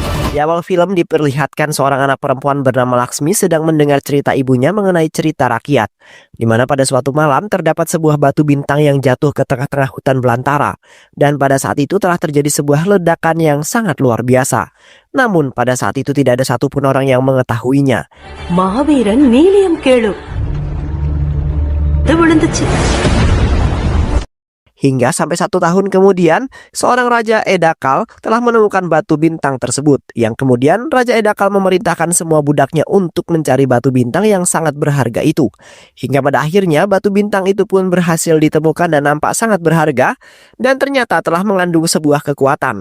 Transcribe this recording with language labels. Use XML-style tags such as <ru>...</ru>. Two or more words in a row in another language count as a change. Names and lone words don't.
<id>Di awal film diperlihatkan seorang anak perempuan bernama Laksmi sedang mendengar cerita ibunya mengenai cerita rakyat, di mana pada suatu malam terdapat sebuah batu bintang yang jatuh ke tengah-tengah hutan belantara, dan pada saat itu telah terjadi sebuah ledakan yang sangat luar biasa. Namun pada saat itu tidak ada satupun orang yang mengetahuinya.</id> <ta>மகாவீரன் நீலியம் கேளு விழுந்துச்சு.</ta> <id>Hingga sampai 1 tahun kemudian, seorang Raja Edakal telah menemukan batu bintang tersebut, yang kemudian Raja Edakal memerintahkan semua budaknya untuk mencari batu bintang yang sangat berharga itu. Hingga pada akhirnya batu bintang itu pun berhasil ditemukan dan nampak sangat berharga, dan ternyata telah mengandung sebuah kekuatan.</id>